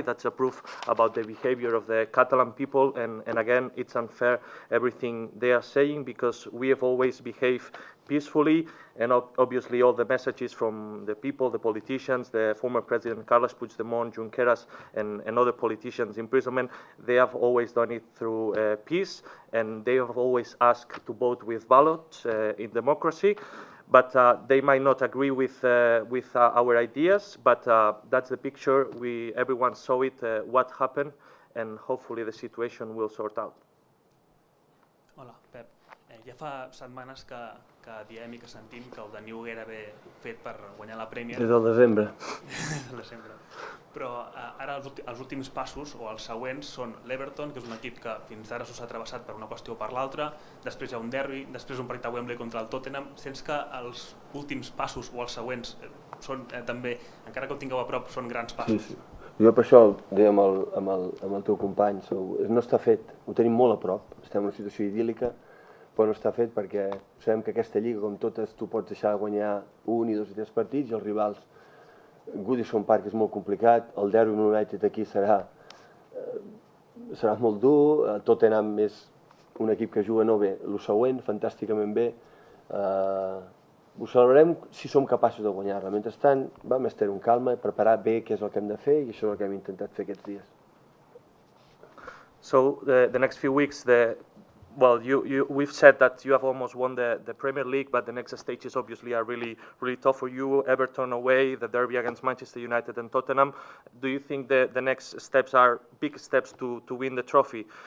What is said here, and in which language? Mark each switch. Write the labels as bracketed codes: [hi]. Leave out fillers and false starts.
[en] That's a proof about the behavior of the Catalan people. And again, it's unfair, everything they are saying, because we have always behaved peacefully, and obviously all the messages from the people, the politicians, the former President Carles Puigdemont, Junqueras, and other politicians' imprisonment, they have always done it through peace, and they have always asked to vote with ballots in democracy. But they might not agree with our ideas, but that's the picture. Everyone saw it, what happened, and hopefully the situation will sort out. [ca] Hola, Pep. Ja fa setmanes que diem i que sentim que el de New era ben fet per guanyar la Premier. Des del desembre. Del desembre. Però ara els últims passos, o els següents, són l'Everton, que és un equip que fins ara s'ha travessat per una qüestió o per l'altra, després hi ha un derbi, després un partit a Wembley contra el Tottenham. Sents que els últims passos, o els següents, són també, encara que ho tingueu a prop, són grans passos? Sí, sí. Jo per això deia amb el teu company, no està fet, ho tenim molt a prop, estem en una situació idíl·lica, però no està fet perquè sabem que aquesta lliga, com totes, tu pots deixar de guanyar 1, 2 i 3 partits, i els rivals, Goodison Park és molt complicat, el derbi amb United aquí serà molt dur, Tottenham és un equip que juga no bé, el següent, fantàsticament bé, ho celebrarem si som capaços de guanyar-la. Mentrestant, vam estar amb calma, preparar bé què és el que hem de fer, i això és el que hem intentat fer aquests dies. [en] So the next few weeks, well, we've said that you have almost won the Premier League, but the next stages obviously are really, really tough for you. Everton away, the derby against Manchester United and Tottenham. Do you think the next steps are big steps to win the trophy?